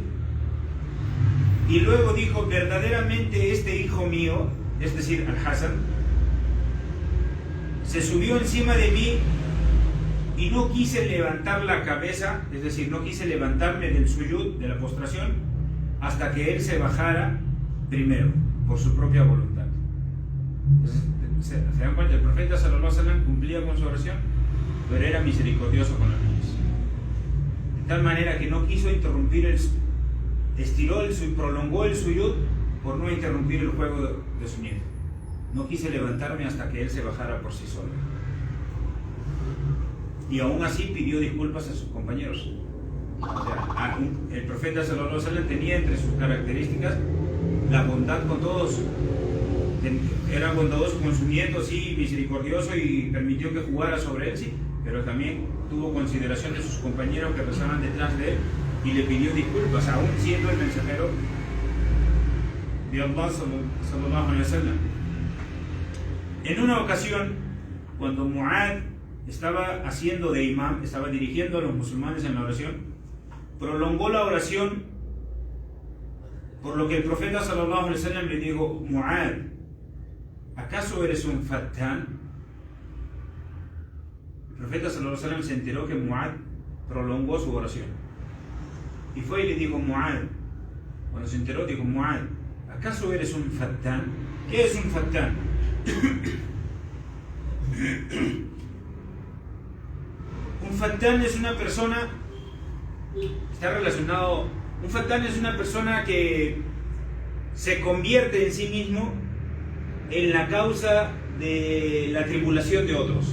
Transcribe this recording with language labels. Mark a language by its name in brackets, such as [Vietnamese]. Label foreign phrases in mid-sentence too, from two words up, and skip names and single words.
[Spanish] Y luego dijo: verdaderamente este hijo mío, es decir, Al-Hasan, se subió encima de mí y no quise levantar la cabeza, es decir, no quise levantarme del suyud, de la postración, hasta que él se bajara primero, por su propia voluntad. Entonces, ¿se dan cuenta? El profeta [Arabic] صلى الله عليه وسلم [Spanish] cumplía con su oración, pero era misericordioso con los niños. De tal manera que no quiso interrumpir prolongó el suyud por no interrumpir el juego de su nieto. No quise levantarme hasta que él se bajara por sí solo. Y aún así pidió disculpas a sus compañeros. O sea, el profeta [Arabic] صلى الله عليه وسلم [Spanish] tenía entre sus características la bondad con todos. Era bondadoso con su nieto, sí, misericordioso, y permitió que jugara sobre él, sí, pero también tuvo consideración de sus compañeros que rezaban detrás de él y le pidió disculpas, aún siendo el mensajero de Allah [Arabic] صلى الله عليه وسلم. [Spanish] En una ocasión, cuando Mu'ad estaba haciendo de imam, estaba dirigiendo a los musulmanes en la oración, prolongó la oración, por lo que el profeta [Arabic] صلى الله عليه وسلم [Spanish] le dijo: Mu'ad, ¿acaso eres un fattán? El profeta [Arabic] صلى الله عليه وسلم [Spanish] se enteró que Mu'ad prolongó su oración y fue y le dijo: Mu'ad, cuando se enteró dijo: Mu'ad, ¿acaso eres un fattán? ¿Qué es un fattán? Un fattán es una persona, está relacionado, un fattán es una persona que se convierte en sí mismo en la causa de la tribulación de otros.